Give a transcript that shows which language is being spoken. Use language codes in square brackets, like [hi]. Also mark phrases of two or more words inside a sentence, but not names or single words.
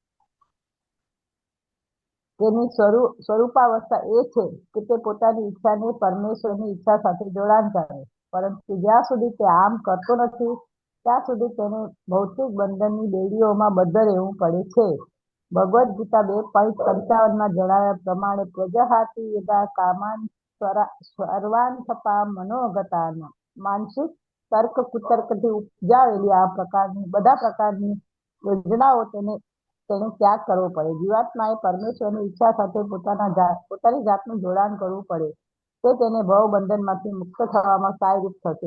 [gu] તેની સ્વરૂપાવસ્થા એ છે કે તે પોતાની ઈચ્છાને પરમેશ્વરની ઈચ્છા સાથે જોડાણ કરે, પરંતુ જ્યાં સુધી તે આમ કરતો નથી ત્યાં સુધી તેને ભૌતિક બંધનની બેડીઓમાં બદ્ધ રહેવું પડે છે. ભગવદ્ ગીતા 2:55 જણાવ્યા પ્રમાણે [sa] प्रजहाति यदा कामान सर्वान मनोगतान, [gu] માનસિક તર્ક કુતર્કથી ઉપજાવેલી આ પ્રકારની બધા પ્રકારની યોજનાઓ તેને ત્યાગ કરવો પડે. જીવાત્માએ પરમેશ્વરની ઈચ્છા સાથે પોતાની જાતનું જોડાણ કરવું પડે. તે તેને ભવ બંધનમાંથી મુક્ત થવામાં સહાયરૂપ થશે.